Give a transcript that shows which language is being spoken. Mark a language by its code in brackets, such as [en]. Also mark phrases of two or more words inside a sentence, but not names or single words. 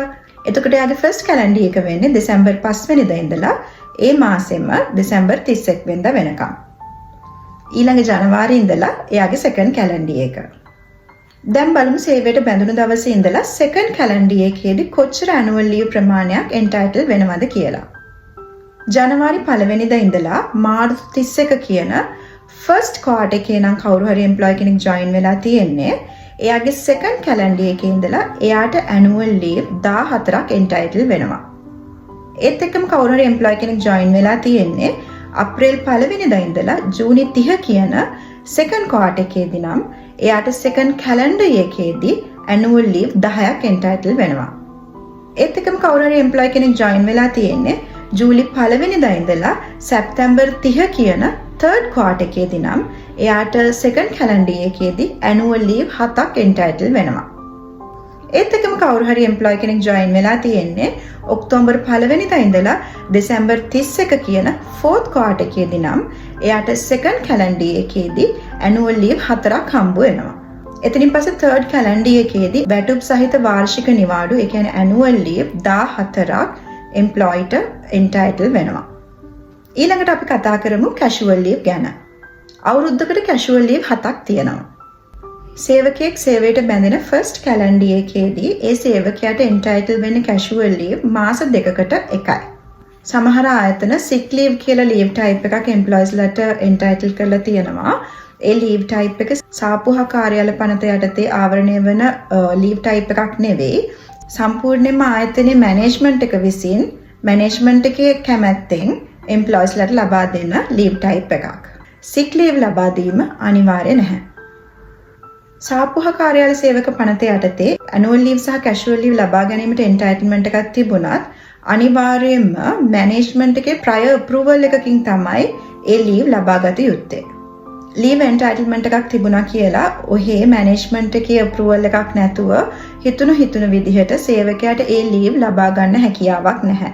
[si] එතකොට එයාගේ [en] first calendar [si] එක වෙන්නේ දෙසැම්බර් 5 වෙනිදා ඉඳලා ඒ මාසෙම දෙසැම්බර් 31 වෙනිදා වෙනකම්. ඊළඟ ජනවාරි ඉඳලා එයාගේ [en] second calendar [si] එක. දැන් බලමු සේවයට බැඳුණු දවසේ ඉඳලා [en] second calendar [si] එකේදී කොච්චර [en] annual leave [si] ප්‍රමාණයක් entitled වෙනවද කියලා. ජනවාරි 1 වෙනිදා ඉඳලා මාර්තු 31 කියන [en] first quarter [si] එකේ නම් කවුරු හරි එම්ප්ලොයි කෙනෙක් ජොයින් වෙලා තියෙන්නේ එයාගේ [en] second calendar [si] එකේ ඉඳලා එයාට [en] annual leave [si] 14ක් entitled වෙනවා. ඒත් එක්කම කවුරු හරි එම්ප්ලොයි කෙනෙක් ජොයින් වෙලා තියෙන්නේ අප්‍රේල් 1 වෙනිදා ඉඳලා ජූනි 30 කියන [en] second quarter [si] එකේදී නම් එයාට [en] second calendar [si] එකේදී [en] annual leave [si] 10ක් entitled වෙනවා. ඒත් එක්කම කවුරු හරි එම්ප්ලොයි කෙනෙක් ජොයින් වෙලා තියෙන්නේ ජූලි 1 වෙනිදා ඉඳලා සැප්තැම්බර් 30 කියන [en] third quarter [si] එකේදී නම් එයාට [en] second calendar [si] එකේදී [en] annual leave [si] 7ක් entitled වෙනවා. ඒත් එක්කම කවුරු හරි එම්ප්ලොයි කෙනෙක් ජොයින් වෙලා තියෙන්නේ ඔක්තෝබර් 1 වෙනිදා ඉඳලා දෙසැම්බර් 31 කියන [en] fourth quarter [si] එකේදී නම් එයාට [en] second calendar [si] එකේදී [en] annual leave [si] 4ක් හම්බ වෙනවා. එතනින් පස්සේ [en] third calendar [si] එකේදී වැටුප් සහිත වාර්ෂික නිවාඩු ඒ කියන්නේ [en] annual leave [si] 14ක් [en] employee entitled [si] වෙනවා. ඊළඟට අපි කතා කරමු [en] casual leave [si] ගැන. අවුරුද්දකට [en] casual leave [si] 7ක් තියෙනවා. සේවකයෙක් සේවයට බැඳෙන [en] first calendar [si] එකේදී ඒ සේවකයාට entitled වෙන [en] casual leave [si] මාස 2කට එකයි. සමහර ආයතන [en] sick leave [si] කියලා [en] leave type [si] එකක් employees ලට entitled කරලා තියෙනවා. ඒ [en] leave type [si] එක සාප්පුහ කාර්යාල පනත යටතේ ආවරණය වෙන [en] leave type [si] එකක් නෙවෙයි. සම්පූර්ණයෙන්ම ආයතනයේ management එක විසින් management එකේ කැමැත්තෙන් employees ලට ලබා දෙන [en] leave type [si] එකක්. [en] sick leave [si] ලබා දීම අනිවාර්ය නැහැ. සාප්පුහ කාර්යාල සේවක පනත යටතේ [en] annual leave [si] සහ [en] casual leave [si] ලබා ගැනීමට entitlement එකක් තිබුණත් අනිවාර්යයෙන්ම management එකේ [en] prior approval [si] එකකින් තමයි ඒ leave ලබා ගත යුත්තේ. [en] leave entitlement [si] එකක් තිබුණා කියලා ඔහේ management එකේ approval එකක් නැතුව හිතුණු විදිහට සේවකයාට ඒ leave ලබා ගන්න හැකියාවක් නැහැ.